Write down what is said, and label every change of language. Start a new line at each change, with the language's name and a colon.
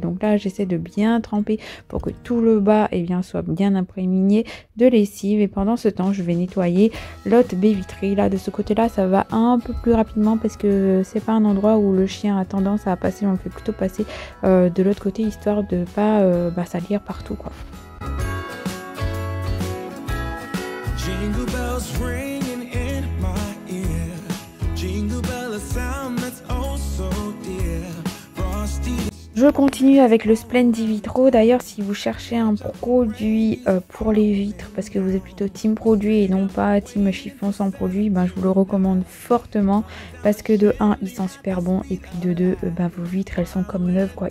French: Donc là j'essaie de bien tremper pour que tout le bas soit bien imprégné de lessive et pendant ce temps je vais nettoyer l'autre baie vitrée. Là de ce côté là ça va un peu plus rapidement parce que c'est pas un endroit où le chien a tendance à passer, on le fait plutôt passer de l'autre côté histoire de pas salir partout quoi.
English: Jingle bells ringing in my ear. Jingle bell, a sound that's oh so dear. Frosty.
French: Je continue avec le Splendivitro. D'ailleurs, si vous cherchez un produit pour les vitres, parce que vous êtes plutôt team produit et non pas team chiffon sans produit, je vous le recommande fortement parce que de 1, il sent super bon et puis de 2, vos vitres, elles sont comme neuves quoi.